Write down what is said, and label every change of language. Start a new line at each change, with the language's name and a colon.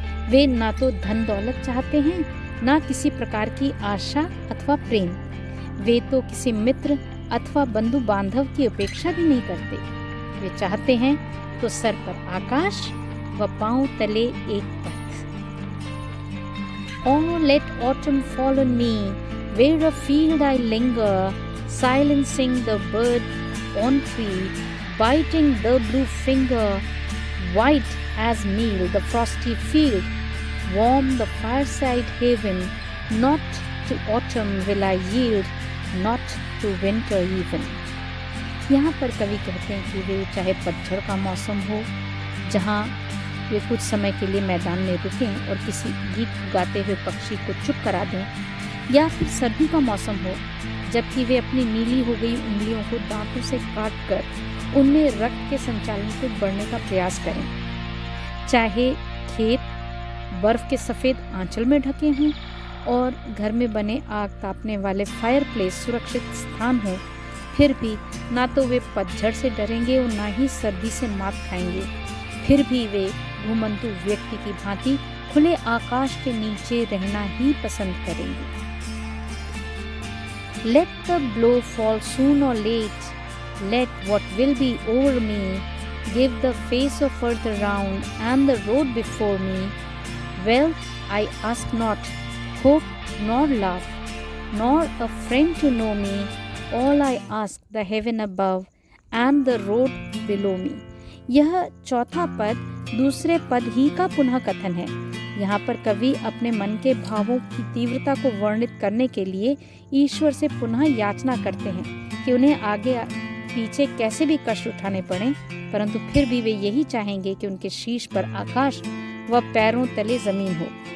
Hindi: वे ना तो धन दौलत चाहते हैं, ना किसी प्रकार की आशा अथवा प्रेम। वे तो किसी मित्र अथवा बंधु बांधव की अपेक्षा भी नहीं करते। वे चाहते हैं तो सर पर आकाश व पांव तले एक पथ।
English: Oh, let autumn fall on me, where a field I linger, silencing the bird on tree, biting the blue finger, white as meal the frosty field, warm the fireside haven, not to autumn will I yield, not to winter even।
Hindi: यहाँ पर कवि कहते हैं कि वे चाहे पतझड़ का मौसम हो जहाँ वे कुछ समय के लिए मैदान में रुकें और किसी गीत गाते हुए पक्षी को चुप करा दें, या फिर सर्दी का मौसम हो जबकि वे अपनी नीली हो गई उंगलियों को दांतों से काट कर उनमें रक्त के संचालन को बढ़ने का प्रयास करें। चाहे खेत बर्फ के सफ़ेद आंचल में ढके हों और घर में बने आग तापने वाले फायर प्लेस सुरक्षित स्थान हो, फिर भी ना तो वे पतझड़ से डरेंगे और ना ही सर्दी से मात खाएंगे। फिर भी वे घुमंतु व्यक्ति की भांति खुले आकाश के नीचे रहना ही पसंद करेंगे।
English: Let the blow fall soon or late, let what will be over me give the face of earth around and the road before me. Well, I ask not hope nor love, nor a friend to know me. All I ask the heaven above and the road below me.
Hindi: यह चौथा पद दूसरे पद ही का पुनः कथन है। यहाँ पर कवि अपने मन के भावों की तीव्रता को वर्णित करने के लिए ईश्वर से पुनः याचना करते हैं कि उन्हें आगे पीछे कैसे भी कष्ट उठाने पड़े, परंतु फिर भी वे यही चाहेंगे कि उनके शीश पर आकाश व पैरों तले जमीन हो।